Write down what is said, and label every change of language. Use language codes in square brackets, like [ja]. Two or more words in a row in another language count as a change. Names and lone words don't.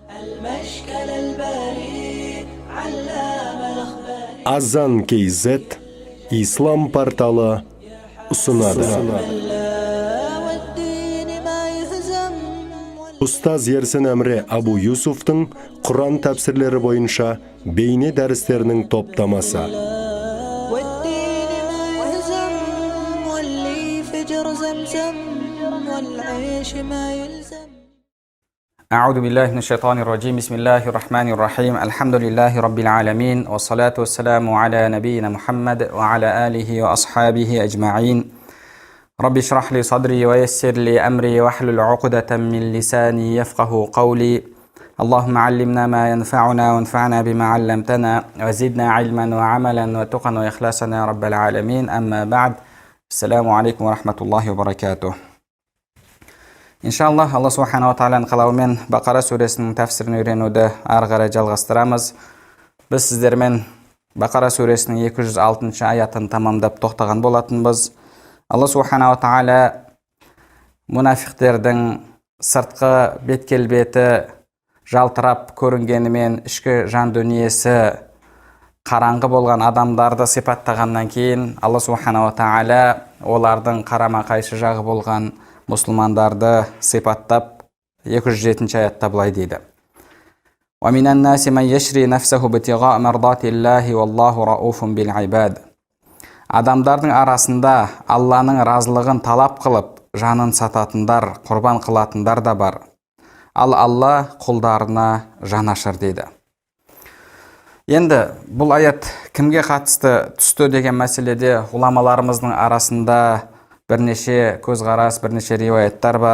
[kk] المشكل البريء علام الأخبار. Azan KZ Ислам порталы ұсынады. Ұстаз Ерсін Әміре Абу Юсуфтың Құран тәпсірлері бойынша бейне дәрістерінің топтамасы. [ar] أعوذ بالله من الشيطان الرجيم بسم الله الرحمن الرحيم الحمد لله رب العالمين والصلاة والسلام على نبينا محمد وعلى آله وأصحابه أجمعين رب اشرح لي صدري ويسر لي أمري واحلل عقدة من لساني يفقه قولي اللهم علمنا ما ينفعنا وانفعنا بما علمتنا وزدنا علما وعملا وتقا وإخلاصا يا رب العالمين أما بعد السلام عليكم ورحمة الله وبركاته. [kk] Иншаллах, Алла Субханала Тағаланың қалауымен Бақара сүресінің тәфсірін үйренуді ары қарай жалғастырамыз. Біз сіздермен Бақара сүресінің 206 аятын тамамдап тоқтаған болатынбыз. Алла Субханала Тағала мұнафиқтердің сыртқы бет-келбеті жалтырап көрінгенімен ішкі жан дүниесі қараңғы болған адамдарды сипаттағаннан кейін Алла Субханала Тағала олардың қарама-қайшы жағы болған мұсылмандарды сипаттап 207 аятта былай дейді. [ar] وَمِنَ النَّاسِ مَنْ يَشْرِي نَفْسَهُ ابْتِغَاءَ مَرْضَاتِ اللَّهِ وَاللَّهُ رَءُوفٌ بِالْعِبَادِ. [kk] Адамдардың арасында Алланың разылығын талап қылып, жанын сататындар, құрбан қылатындар да бар. Ал Алла құлдарына жанашыр дейді. Енді бұл аят кімге қатысты түсті деген мәселеде ғұламаларымыздың арасында бірнеше көзқарас, бірнеше риуаяттар бар.